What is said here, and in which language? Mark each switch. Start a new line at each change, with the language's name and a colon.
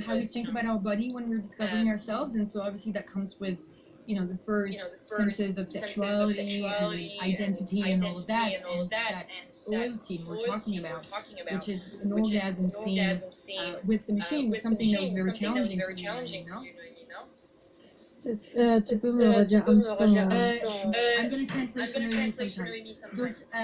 English: how we think about our body when we're discovering ourselves, and so obviously that comes with, you know, the first senses of sexuality and identity and all of that, and that oil scene we're talking about, which is an orgasm scene with the machine, was something that was very challenging for you, you know?
French: Tu peux me redire un petit peu
English: I'm going to translate for Noémie sometimes.